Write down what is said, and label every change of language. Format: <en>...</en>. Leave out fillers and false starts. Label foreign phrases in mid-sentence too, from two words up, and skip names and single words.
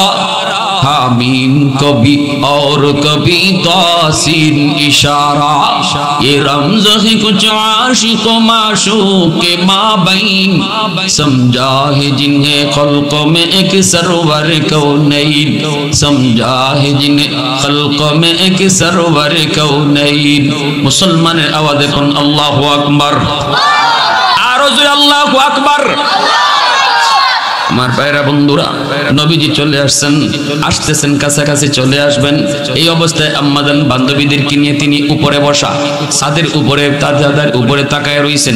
<ur>حامین کبھی اور کبھی تاسین اشارہ یہ رمز ہے کچھ عاشق و معشوق کے مابین سمجھا ہے جنہیں خلق میں ایک سرور کونین سمجھا ہے جنہیں خلق میں ایک سرور کونین مسلمان آواز کن اللہ اکبر আরো</ur> <ar>الله أكبر.</ar> <bn>আমার ভাইরা বন্ধুরা নবীজি চলে আসছেন, আসতেছেন, কাছাকাছি চলে আসবেন। এই অবস্থায় আম্মাদান বান্ধবীদেরকে নিয়ে তিনি উপরে বসা, ছাদের উপরে তাদের উপরে তাকায় রইছেন।</bn>